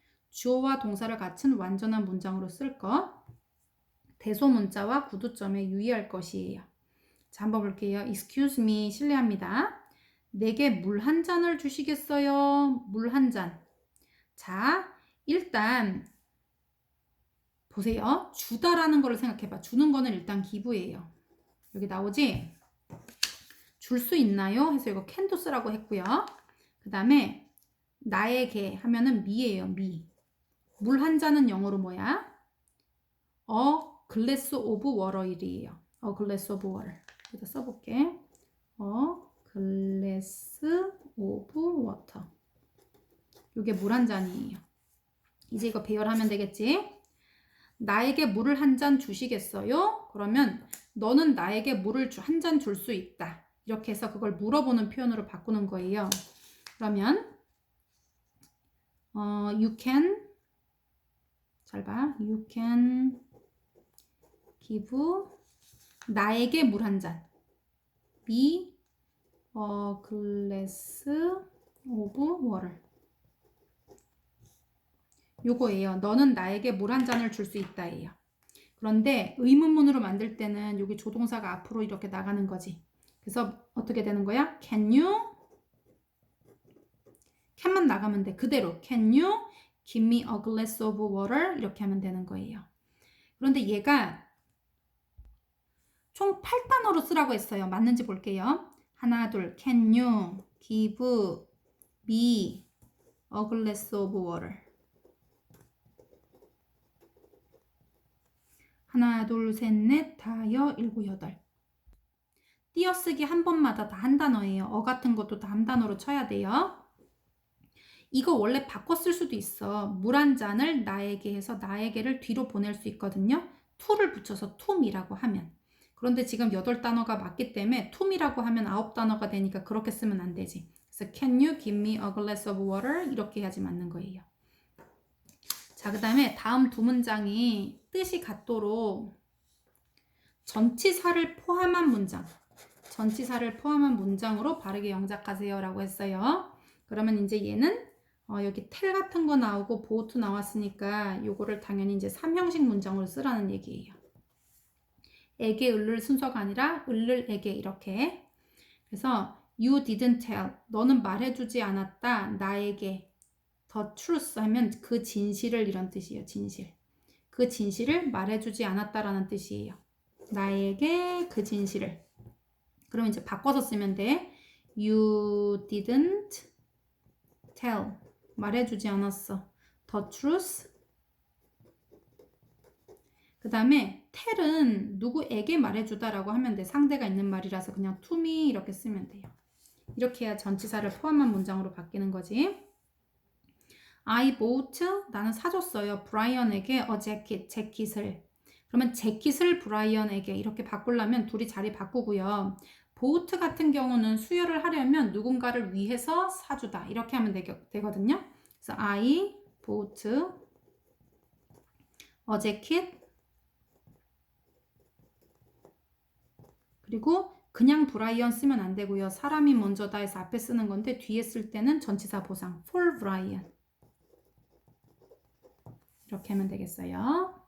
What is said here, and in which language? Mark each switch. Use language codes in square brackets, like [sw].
[ko] 주어와 동사를 갖춘 완전한 문장으로 쓸 것. 대소문자와 구두점에 유의할 것이에요. 자, 한번 볼게요. [en] Excuse me, [ko] 실례합니다. 내게 물 한 잔을 주시겠어요? 물 한 잔. 자, 일단 보세요. 주다라는 거를 생각해봐. 주는 거는 일단 기부예요. 여기 나오지? 줄 수 있나요? 해서 이거 can도 쓰라고 했고요. 그 다음에 나에게 하면은 me예요. me. 물 한 잔은 영어로 뭐야? [en] glass of water이에요. glass of water. 여기다 써볼게. glass of water. [ko] 이게 물 한 잔이에요. 이제 이거 배열하면 되겠지? 나에게 물을 한 잔 주시겠어요? 그러면 너는 나에게 물을 한 잔 줄 수 있다. 이렇게 해서 그걸 물어보는 표현으로 바꾸는 거예요. 그러면 [en] you can [ko] 잘 봐. [en] You can give [ko] 나에게 물 한 잔. [en] me a glass of water. [ko] 요거예요. 너는 나에게 물 한 잔을 줄 수 있다예요. 그런데 의문문으로 만들 때는 여기 조동사가 앞으로 이렇게 나가는 거지. 그래서 어떻게 되는 거야? [en] Can you? [ko] can만 나가면 돼. [en] 그대로 Can you give me a glass of water? [ko] 이렇게 하면 되는 거예요. 그런데 얘가 총 8단어로 쓰라고 했어요. 맞는지 볼게요. 하나, 둘. [en] Can you give me a glass of water? [ko] 하나, 둘, 셋, 넷, 다여, 일곱, 여덟. 띄어쓰기 한 번마다 다 한 단어예요. 같은 것도 다 한 단어로 쳐야 돼요. 이거 원래 바꿔 쓸 수도 있어. 물 한 잔을 나에게 해서 나에게를 뒤로 보낼 수 있거든요. to를 붙여서 to me라고 하면. 그런데 지금 8단어가 맞기 때문에 to me라고 하면 9단어가 되니까 그렇게 쓰면 안 되지. [en] 그래서 can you give me a glass of water? [ko] 이렇게 해야지 맞는 거예요. 자, 그 다음에 다음 두 문장이 뜻이 같도록 전치사를 포함한 문장. 전치사를 포함한 문장으로 바르게 영작하세요 라고 했어요. 그러면 이제 얘는 여기 텔 같은 거 나오고 보트 나왔으니까 요거를 당연히 이제 3형식 문장으로 쓰라는 얘기예요. 에게 을를 순서가 아니라 을을 에게 이렇게. 그래서 [en] you didn't tell. [ko] 너는 말해주지 않았다. 나에게. [en] the truth [ko] 하면 그 진실을 이런 뜻이에요. 진실. 그 진실을 말해주지 않았다라는 뜻이에요. 나에게 그 진실을. 그러면 이제 바꿔서 쓰면 돼. [en] You didn't tell. [ko] 말해주지 않았어. [en] The truth. [ko] 그 다음에 tell은 누구에게 말해주다라고 하면 돼. 상대가 있는 말이라서 그냥 to me 이렇게 쓰면 돼요. 이렇게 해야 전치사를 포함한 문장으로 바뀌는 거지. [en] I bought, [ko] 나는 사줬어요. 브라이언에게 [en] a jacket, [ko] 재킷을. 그러면 재킷을 브라이언에게 이렇게 바꾸려면 둘이 자리 바꾸고요. bought 같은 경우는 수혈을 하려면 누군가를 위해서 사주다. 이렇게 하면 되거든요. [en] 그래서 I bought a jacket. [ko] 그리고 그냥 브라이언 쓰면 안 되고요. 사람이 먼저다 해서 앞에 쓰는 건데 뒤에 쓸 때는 전치사 보상 [en] for Brian. [ko] 이렇게 하면 되겠어요.